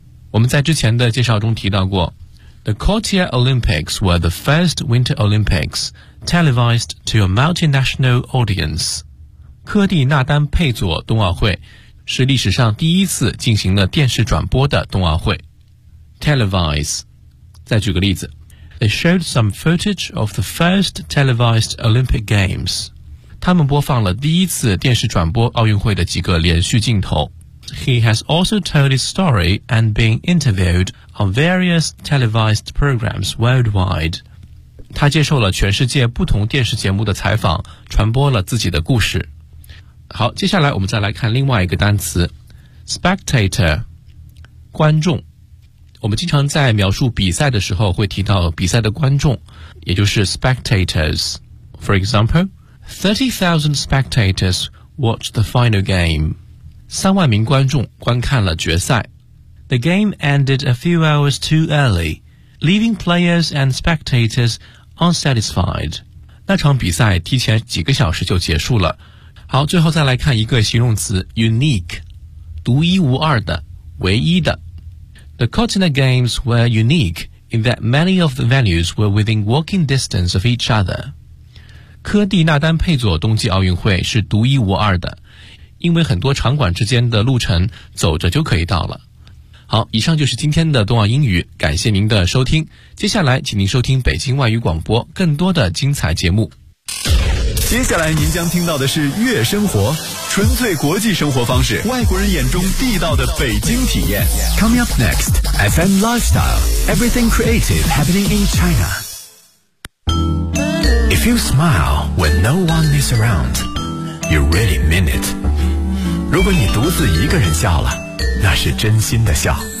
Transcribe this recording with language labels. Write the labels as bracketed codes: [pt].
[zh] 我们在之前的介绍中提到过 [en] ,The Courtier Olympics were the first Winter Olympics televised to a multinational audience. [zh] 科蒂纳丹佩佐冬奥会是历史上第一次进行了电视转播的冬奥会。 Televise。 再举个例子。 [en] They showed some footage of the first televised Olympic Games. [zh] 他们播放了第一次电视转播奥运会的几个连续镜头。 [en] He has also told his story and been interviewed on various televised programs worldwide. [zh] 他接受了全世界不同电视节目的采访，传播了自己的故事。好，接下来我们再来看另外一个单词 spectator, 观众。我们经常在描述比赛的时候会提到比赛的观众，也就是 spectators。 [en] For example, 30,000 spectators watched the final game. [zh] 三万名观众观看了决赛。 [en] The game ended a few hours too early, leaving players and spectators unsatisfied. [zh] 那场比赛提前几个小时就结束了。好，最后再来看一个形容词 unique, 独一无二的，唯一的。 [en] The Cortina Games were unique in that many of the venues were within walking distance of each other. [zh] 科蒂纳丹佩佐冬季奥运会是独一无二的，因为很多场馆之间的路程走着就可以到了。好，以上就是今天的冬奥英语，感谢您的收听。接下来请您收听北京外语广播更多的精彩节目。接下来您将听到的是悦生活，纯粹国际生活方式，外国人眼中地道的北京体验。 [en] Coming up next, FM Lifestyle, Everything Creative Happening in China. If you smile when no one is around, you You really mean it. [zh] 如果你独自一个人笑了，那是真心的笑。